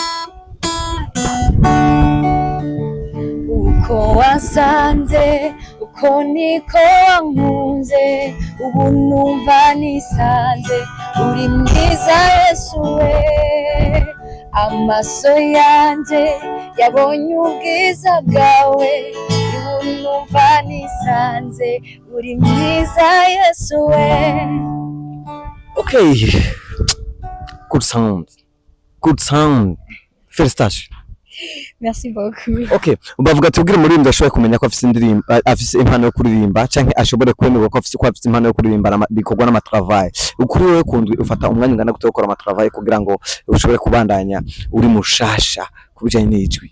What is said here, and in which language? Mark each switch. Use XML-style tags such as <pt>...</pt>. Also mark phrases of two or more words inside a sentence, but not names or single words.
<rn>uko wasanze uko niko wankunze ubu numva nisanze uri mwiza Yesu we amaso yanje yabonye ubwiza bwawe ubu numva nisanze uri mwiza Yesu we.</rn> <en>Okay, good sound felicitation.</en> <fr>Merci beaucoup.</fr> <rn>Okay, bavuga tubwire umuririmbyi ashoboye kumenya ko afise indirimbo afise impano yo kuririmba canke ashobore kwemerwa ko afise impano yo kuririmba bikorwa n'amatravail. Ukuri wewe kundwi ufata umwanya ungana gute gukora amatravail kugira ngo ushobore kubandanya uri mushasha kubijanye n'ijwi?</rn>